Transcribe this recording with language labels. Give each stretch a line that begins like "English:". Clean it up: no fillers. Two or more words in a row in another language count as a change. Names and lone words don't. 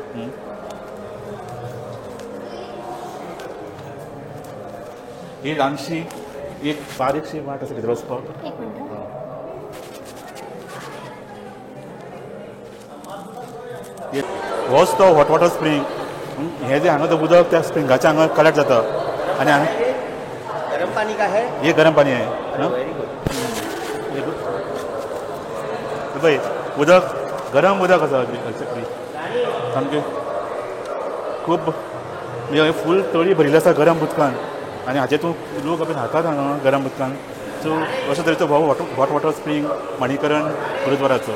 Konkani: ही ल्हानशी एक बारीकशी वाट आसा भितर वचपाक. होच तो
English: hot water spring.
Konkani: हे जे हांगा उदक त्या स्प्रिंगाच्या हांगा कलेक्ट जाता आनी
Hindi: गरम पानी का है ये गरम पानी आहे.
Konkani: पळय उदक गरम उदक आसा सामकें खूब फूल तळी भरिल्ली आसा गरम उदकान आनी हाचेतून लोक आपले न्हातात हांगा गरम उदकान. सो अशे तरेचो हो
English: hot water spring
Konkani: मणिकरण गुरुद्वाराचो.